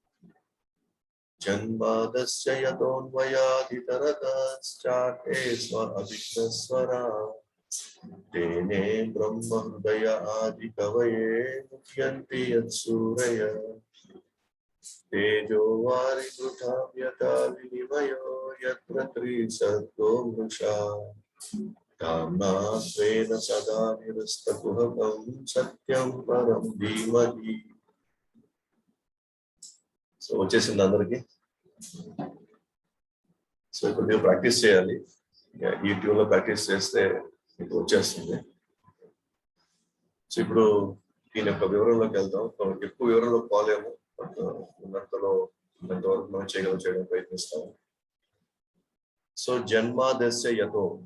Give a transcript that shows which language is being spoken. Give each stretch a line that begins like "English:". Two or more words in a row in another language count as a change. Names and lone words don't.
Sanskrit: जन्मादस्य यतोऽन्वयादितरतश्चार्थे स्वाभिघ्नस्वरा तेने ब्रह्म हृदय आदि कवये मुह्यन्ति यत्सूरयः तेजो वारिमृतां यथा विनिमयो यत्र त्रिसर्गो मृषा ताम्ना स्वेन सदा निरस्तकुहकं सत्यं परं धीमहि
Telugu: సో వచ్చేసింది అందరికి సో ఇప్పుడు మీరు ప్రాక్టీస్ చేయాలి ఈ ట్యూన్ లో ప్రాక్టీస్ చేస్తే మీకు వచ్చేస్తుంది సో ఇప్పుడు దీని యొక్క వివరంలోకి వెళ్దాం ఎక్కువ వివరంలోకి పోలేము బట్ ఉన్నంతవరకు మనం చేయడం ప్రయత్నిస్తాము సో
Sanskrit: జన్మాదస్య యతో